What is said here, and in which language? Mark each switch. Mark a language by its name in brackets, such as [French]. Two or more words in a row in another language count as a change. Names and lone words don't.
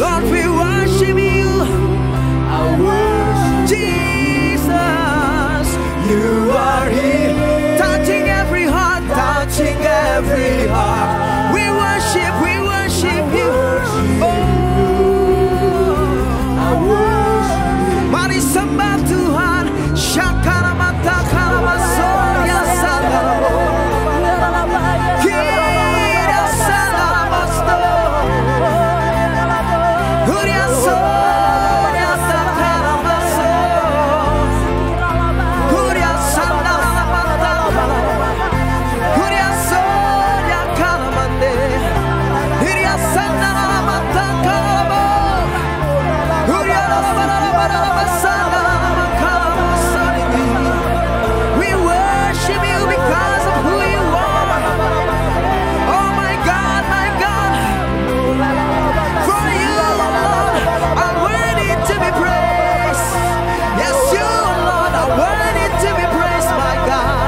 [English] Lord, we worship you. I worship Jesus. You are here, touching every heart, touching every heart. We worship you. Oh, I worship. [Indonesian] Mari sembah Tuhan. Shakara mata kalamasoya sadaro. Kira sadamasto. Huria soya sakaramaso. Huria sandalamata. Huria soya kalamande. Huria sandalamata kalamo. Huria sandalamata. [English] We worship you because of who you are. Oh my God, for you, Lord, are worthy to be praised. Yes, you, Lord, are worthy to be praised, my God.